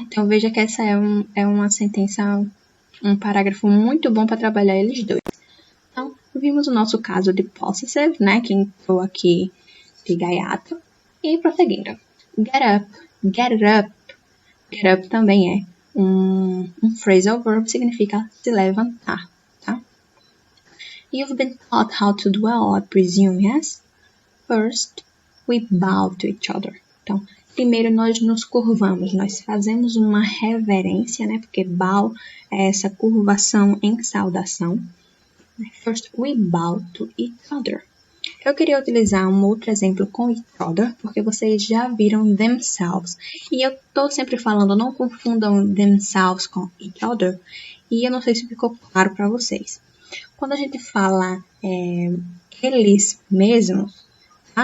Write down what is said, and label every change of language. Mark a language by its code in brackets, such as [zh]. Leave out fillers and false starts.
[pt] Então, veja que essa é uma sentença, um parágrafo muito bom para trabalhar eles dois. Então, vimos o nosso caso de possessive, né? Que entrou aqui de gaiato. E prosseguindo. [en] Get up, get it up. [pt] Get up também é um phrasal verb, significa se levantar, tá? [en] You've been taught how to dwell, I presume, yes? First, we bow to each other. [pt] Então, primeiro nós nos curvamos, nós fazemos uma reverência, né? Porque bow é essa curvação em saudação. [en] First, we bow to each other. [pt] Eu queria utilizar um outro exemplo com each other, porque vocês já viram themselves. E eu tô sempre falando, não confundam themselves com each other. E eu não sei se ficou claro para vocês. Quando a gente fala eles mesmos, tá?